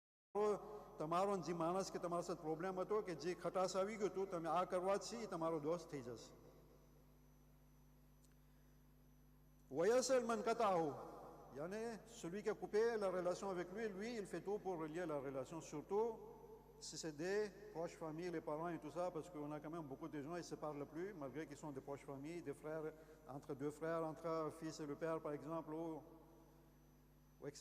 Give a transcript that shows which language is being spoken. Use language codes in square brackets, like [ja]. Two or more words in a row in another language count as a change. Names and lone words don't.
[gu] તમારો જે માણસ કે તમારા સાથે પ્રોબ્લેમ હતો કે જે ખટાશ આવી ગયું હતું તમે આ કરવાથી એ તમારો દોસ્ત થઈ જશે. [ar] ويصل من قطعه, [fr] yani celui qui a coupé la relation avec lui, il fait tout pour relier la relation, surtout si c'est des proches familles, les parents et tout ça, parce qu'on a quand même beaucoup de gens, ils ne se parlent plus, malgré qu'ils sont des proches familles, des frères, entre deux frères, entre un fils et le père par exemple, ou etc.